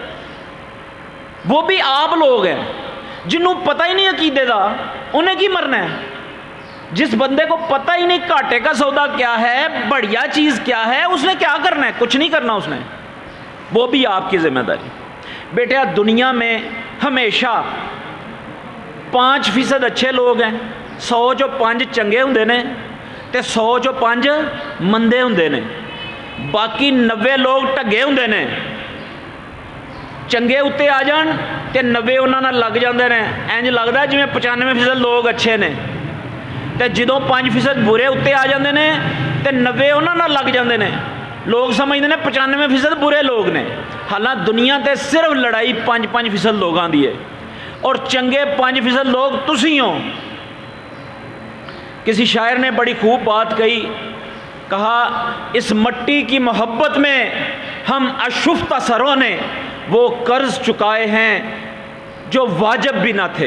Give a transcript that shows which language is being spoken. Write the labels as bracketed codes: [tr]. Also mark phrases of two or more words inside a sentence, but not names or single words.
[ur] وہ بھی آپ لوگ ہیں جنہوں پتہ ہی نہیں [pa] عقیدے دا، [ur] انہیں کی مرنا ہے۔ جس بندے کو پتہ ہی نہیں گھاٹے کا سودا کیا ہے، بڑھیا چیز کیا ہے، اس نے کیا کرنا ہے؟ کچھ نہیں کرنا اس نے۔ وہ بھی آپ کی ذمہ داری۔ بیٹا دنیا میں ہمیشہ 5% اچھے لوگ ہیں، [pa] 100 چوں 5 چنگے ہوندے نے تے 100 چوں 5 مندے ہوندے نے، باقی 90 لوگ ٹگے ہوندے نے۔ چنگے اتنے آ جان تے 90 انہاں نال لگ جاندے نے، انج لگدا جویں 95% لوگ اچھے نے، تے جدوں 5% برے اتنے آ جاندے نے تے 90 انہاں نال لگ جاندے نے، [ur] لوگ سمجھتے ہیں [pa] 95% برے لوگ نے۔ حالانکہ دنیا تے صرف لڑائی 5% لوگاں دی ہے، اور چنگے 5% لوگ تسی ہو۔ [ur] کسی شاعر نے بڑی خوب بات کہی، کہا اس مٹی کی محبت میں ہم اشفتہ سروں نے وہ قرض چکائے ہیں جو واجب بھی نہ تھے۔